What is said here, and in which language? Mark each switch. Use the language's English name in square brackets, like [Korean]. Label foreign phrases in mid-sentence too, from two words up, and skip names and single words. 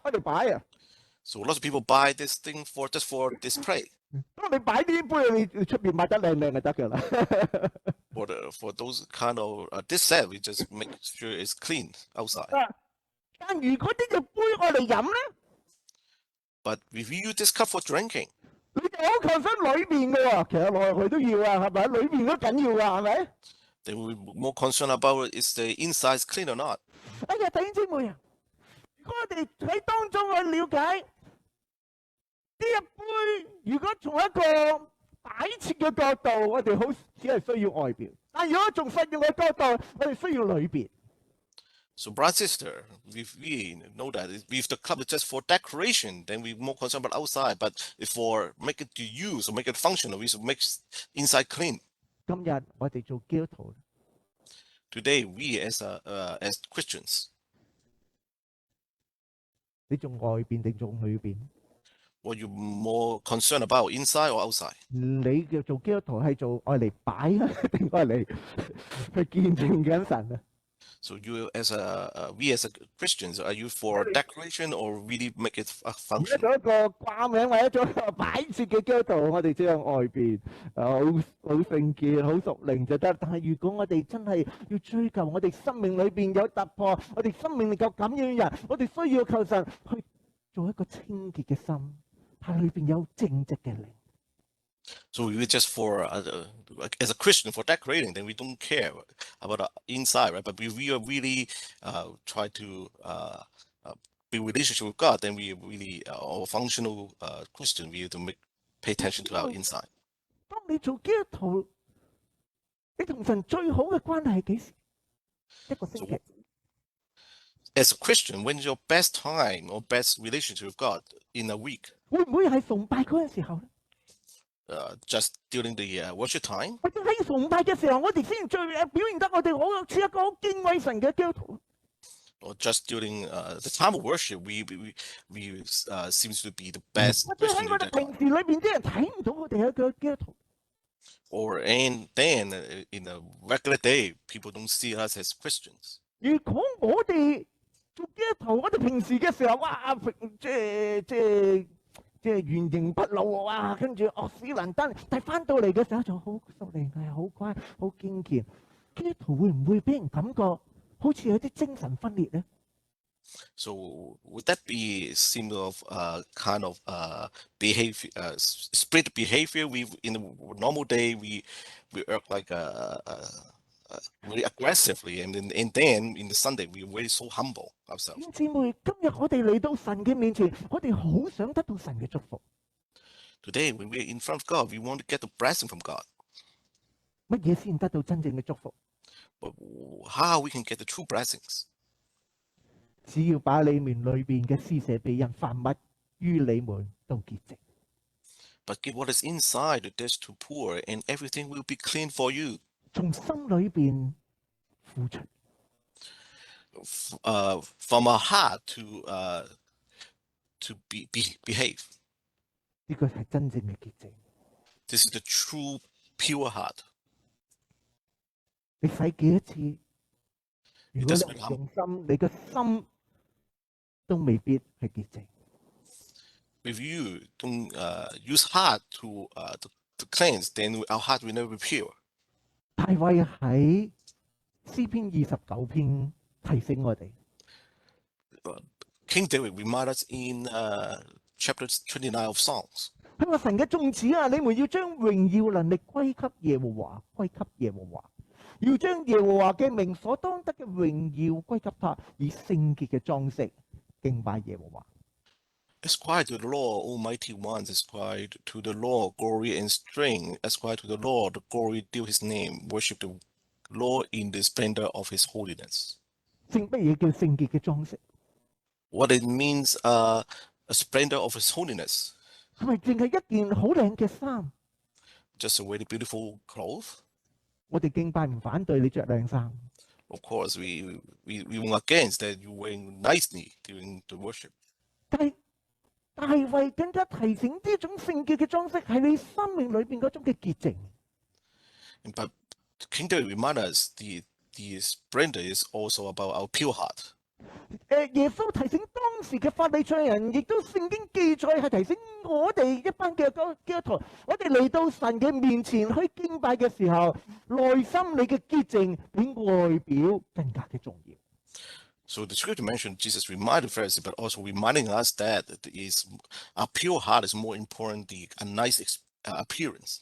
[Cantonese] 我哋擺啊！ [English] So lots of people buy this thing just for display. [Cantonese] 當你擺呢啲杯，你出邊買得靚靚就得㗎啦。 [English] For those kind of this set, we just make sure it's clean outside. [Cantonese] 但如果呢個杯我哋飲咧， [English] But if you use this cup for drinking, [Cantonese] 你就好抗生裏邊嘅喎，其實內去都要啊，係咪？裏邊都緊要㗎，係咪？ [English] then we're more concerned about is the inside clean or not. [Cantonese] 哎呀，弟兄姊妹啊，如果我哋喺當中去了解呢一杯，如果從一個擺設嘅角度，我哋好只係需要外表；但如果從實用嘅角度，我哋需要裏邊。 [English] So, brother, sister, if we know that if the cup is just for decoration, then we're more concerned about outside. But if for make it to use or make it functional, we should make inside clean. [Cantonese] 今日我哋做基督徒， [English] Today, we as Christians, [Cantonese] 你做外邊定做裏邊？ [English] what you more concerned about, inside or outside? [Cantonese] 你嘅做基督徒係做愛嚟擺啊，定愛嚟去見證緊神啊？ [English] So you we as Christians, are you for decoration or really make it [Cantonese] 而家 function? 做一個掛名或者做一個擺設嘅基督徒，我哋只有外邊好聖潔、好屬靈就得。但係如果我哋真係要追求我哋生命裏邊有突破，我哋生命能夠感染人，我哋需要求神去做一個清潔嘅心，喺裏邊有正直嘅靈。 [English] So we're just for as a Christian for decorating, then we don't care about the inside, right? But if we are really try to be relationship with God, then we really are functional Christian. We have to pay attention to our inside. [Cantonese] 當你做基督徒，你同神最好嘅關係係幾時？一個星期。 [English] As a Christian, when's your best time or best relationship with God in a week? [Cantonese] 會唔會係崇拜嗰陣時候咧？ [English] Just during the worship time? [Cantonese] 或者喺崇拜嘅時候，我哋先最表現得我哋好似一個好敬畏神嘅基督徒。 [English] Or just during the time of worship, we seems to be the best [Cantonese] 或者喺 Christian 我 that 哋平時裏邊啲人睇唔到我哋係一個基督徒。 [English] or and then in a regular day, people don't see us as Christians. [Cantonese] 如果我哋做基督徒，我哋平時嘅時候，哇，即係原形不露啊，跟住惡死能登，但係翻到嚟嘅時候就好屬靈，係好乖，好堅強。基督徒會唔會俾人感覺好似有啲精神分裂咧？ [English] So would that be similar of kind of behavior, split behavior? We in the normal day we act like very aggressively, and then in the Sunday we very so humble ourselves. [Cantonese] 姊妹，今日我哋嚟到神嘅面前，我哋好想得到神嘅祝福。 [English] Today when we're in front of God, we want to get the blessing from God. [Cantonese] 乜嘢先得到真正嘅祝福？ [English] But how we can get the true blessings? [Cantonese] 只要把你們裏邊嘅施捨俾人，凡物於你們都潔淨。 [English] But give what is inside the dish to poor, and everything will be clean for you. [Cantonese] 從心裏邊付出。 [English] From our heart to behave. [Cantonese] 呢個係真正嘅潔淨。 [English] This is the true pure heart. [Cantonese] 你洗幾多次？如果你用心，你嘅心都未必係潔淨。 [English] If you don't use heart to cleanse, then our heart will never be pure. [Cantonese] 大衛喺詩篇29篇提醒我哋， [English] King David reminds us in chapter 29 of Psalms. [Cantonese] 佢話神嘅眾子啊，你們要將榮耀能力歸給耶和華，歸給耶和華，要將耶和華嘅名所當得嘅榮耀歸給他，以聖潔嘅裝飾敬拜耶和華。 [English] Ascribe to the Lord, Almighty ones, ascribe to the Lord glory and strength, ascribe to the Lord the glory due his name, worship the Lord in the splendor of his holiness. [Cantonese] 乜嘢叫聖潔嘅裝飾？ [English] What it means, a splendor of his holiness. [Cantonese] 係咪淨係一件好靚嘅衫？ [English] Just a very beautiful cloth. [Cantonese] 我哋敬拜唔反對你着靚衫， [English] Of course, we were against that you wearing nicely during the worship. [Cantonese] 但係大衛更加提醒呢種聖潔嘅裝飾係你生命裏邊嗰種嘅潔淨。 [English] But King David reminds us the splendor is also about our pure heart. [Cantonese] 耶穌提醒當時嘅法利賽人，亦都聖經記載係提醒我哋一班嘅基督徒，我哋嚟到神嘅面前去敬拜嘅時候，內心你嘅潔淨比外表更加嘅重要。 [English] So the scripture mentioned Jesus reminded Pharisees, but also reminding us that our pure heart is more important than a nice appearance.